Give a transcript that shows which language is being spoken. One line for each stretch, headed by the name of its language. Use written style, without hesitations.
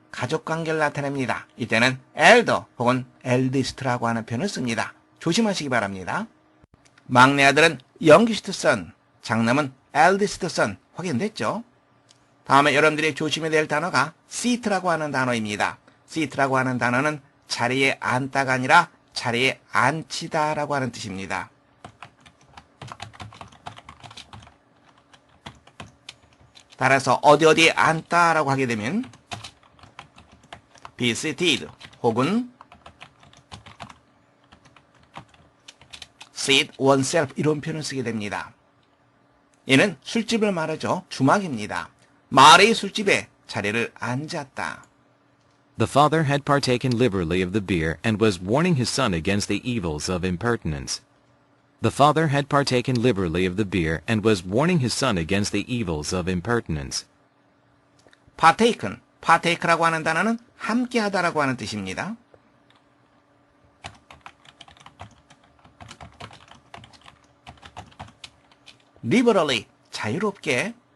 Korean: 가족관계를 나타냅니다. 이때는 elder 혹은 eldest라고 하는 표현을 씁니다. 조심하시기 바랍니다. 막내 아들은
English: youngest son,
Korean: 장남은
English: eldest son.
Korean: 확인됐죠? 다음에 여러분들이 조심해야 될 단어가 seat라고 하는 단어입니다. seat라고 하는 단어는 자리에 앉다가 아니라 자리에 앉히다라고 하는 뜻입니다. 따라서 어디에 앉다라고 하게 되면
English: be seated
Korean: 혹은
English: seat oneself
Korean: 이런 표현을 쓰게 됩니다. 얘는 술집을 말하죠. 주막입니다. 마을의 술집에 자리를 앉았다.
English: The father had partaken liberally of the beer and was warning his son against the evils of impertinence. The father had partaken liberally of the beer and was warning his son against the evils of impertinence.
Korean: partaken, partake라고 하는 단어는 함께하다라고 하는 뜻입니다. liberally, 자유롭게.